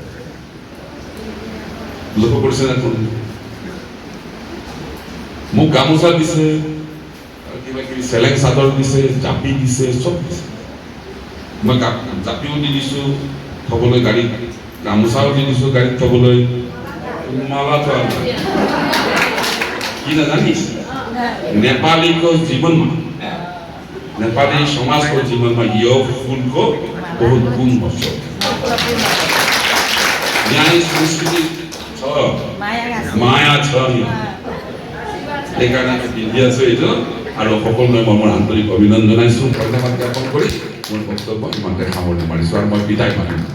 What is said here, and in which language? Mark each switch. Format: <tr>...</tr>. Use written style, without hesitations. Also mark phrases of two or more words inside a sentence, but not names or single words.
<as>মোক গামোচা দিছে, কিবা কিবি চেলেং চাদৰ দিছে, জাপি দিছে, চব দিছে। মই জাপিও দি দিছোঁ থবলৈ গাড়ীত, গামোচাও দি দিছোঁ গাড়ীত থবলৈ, মালা থোৱা নাই। কি নাজানিস?</as> <ne>नेपालीको जीवनमा, नेपाली समाजको जीवनमा यो फुलको बहुत गुण बस्छ। न्याय संस्कृति छ, माया छ।</ne> <as>সেইকাৰণে পিন্ধি আছোঁ এইটো, আৰু সকলোলৈ মই মোৰ আন্তৰিক অভিনন্দন জনাইছোঁ, ধন্যবাদ জ্ঞাপন কৰি মোৰ বক্তব্য ইমানতে সামৰণি মাৰিছোঁ, আৰু মই বিদায় মাৰিম।</as>